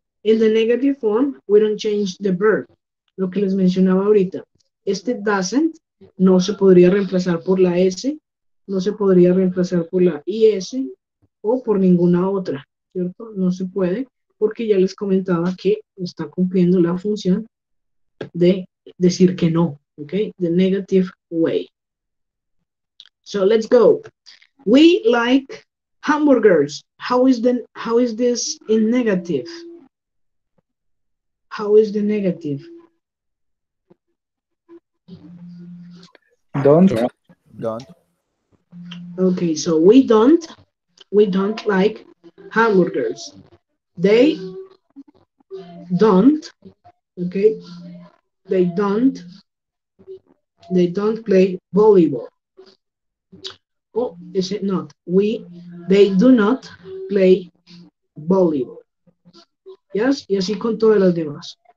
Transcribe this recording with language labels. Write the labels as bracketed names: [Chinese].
[English] In the negative form, we don't change the verb. [Spanish] Lo que les mencionaba ahorita. Este doesn't no se podría reemplazar por la S, no se podría reemplazar por la IS o por ninguna otra, ¿cierto? No se puede porque ya les comentaba que está cumpliendo la función de decir que no, ¿ok? [English] The negative way. So let's go. We like hamburgers. How is this in negative? How is the negative? Don't. Don't. Okay, so we don't like hamburgers. They don't, okay? They don't play volleyball. Oh, is it not? They do not play volleyball. [Spanish] Yes, y así con todas las demás.